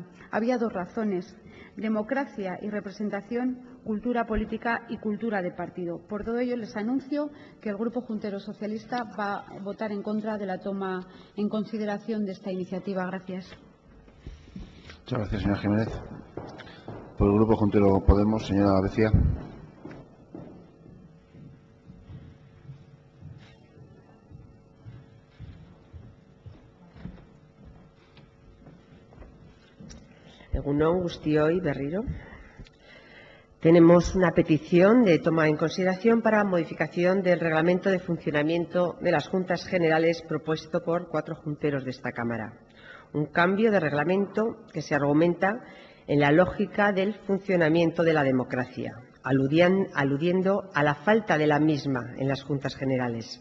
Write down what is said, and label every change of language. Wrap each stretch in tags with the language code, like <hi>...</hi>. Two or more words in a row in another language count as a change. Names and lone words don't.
<es>Había 2 razones: democracia y representación, cultura política y cultura de partido. Por todo ello, les anuncio que el Grupo Juntero Socialista va a votar en contra de la toma en consideración de esta iniciativa. Gracias. Muchas gracias, señora Jiménez. Por el Grupo Juntero Podemos, señora Becia.</es> <eu>Egun on guztioi berriro.</eu> <es>Tenemos una petición de toma en consideración para modificación del reglamento de funcionamiento de las Juntas Generales propuesto por 4 junteros de esta Cámara. Un cambio de reglamento que se argumenta en la lógica del funcionamiento de la democracia, aludiendo a la falta de la misma en las Juntas Generales.</es>